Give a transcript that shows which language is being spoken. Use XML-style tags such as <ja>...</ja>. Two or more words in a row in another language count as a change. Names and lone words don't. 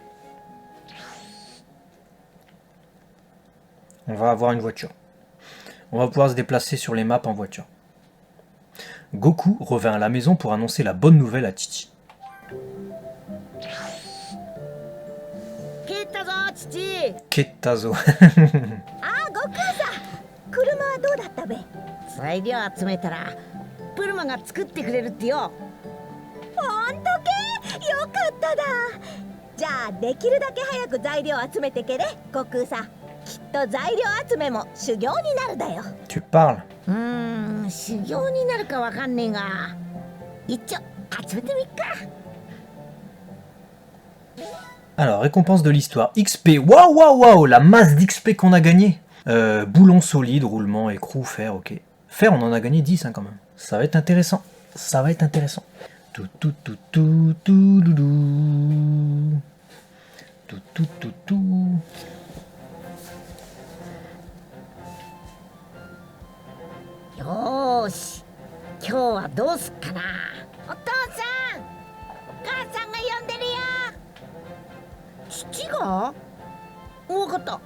<fr>On va avoir une voiture. On va pouvoir se déplacer sur les maps en voiture. Goku revint à la maison pour annoncer la bonne nouvelle à Chichi. Ketazo.</fr> <ja>あ、悟空さん、車はどうだったべ？材料集めたらブルマが作ってくれるってよ。ほんとけ？よかっただ。じゃあできるだけ早く材料集めてけれ、悟空さん。きっと材料集めも修行になるだよ。</ja> <fr>Tu parles?</fr> <ja>修行になるかわかんねえが、一応集めてみっか。</ja> <fr>Alors, récompense de l'histoire. XP. Waouh, waouh, waouh, la masse d'XP qu'on a gagné. Boulon solide, roulement, écrou, fer, ok. Fer, on en a gagné 10 hein, quand même. Ça va être intéressant. Ça va être intéressant. Tout, tout, tout, tout, tout, doudou. Tout, tout. tout.</fr> <ja>よーし、今日はどうすっかな。お父さん、お母さんが呼んでるよ。父が？分かった。</ja>